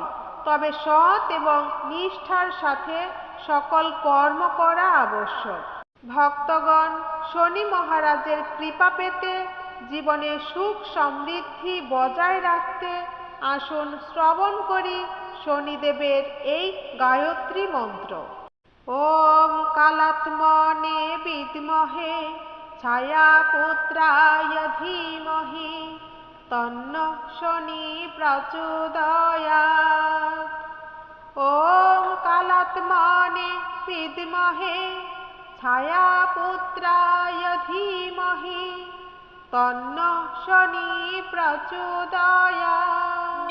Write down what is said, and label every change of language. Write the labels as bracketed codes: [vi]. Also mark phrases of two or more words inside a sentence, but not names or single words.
[bn] তবে সৎ এবং নিষ্ঠার সাথে সকল কর্ম করা আবশ্যক। ভক্তগণ, শনি মহারাজের কৃপা পেতে, জীবনে সুখ সমৃদ্ধি বজায় রাখতে আসুন শ্রবণ করি শনিদেবের এই গায়ত্রী মন্ত্র। [sa] ওম কালাত্মনে বিদ্মহে ছায়াপুত্রায় ধীমহি তন্নঃ শনি প্রচোদয়াৎ। ওম কালাত্মনে বিদ্মহে ছায়াপুত্রায় ধীমহি তন্নঃ শনি প্রচোদয়াৎ।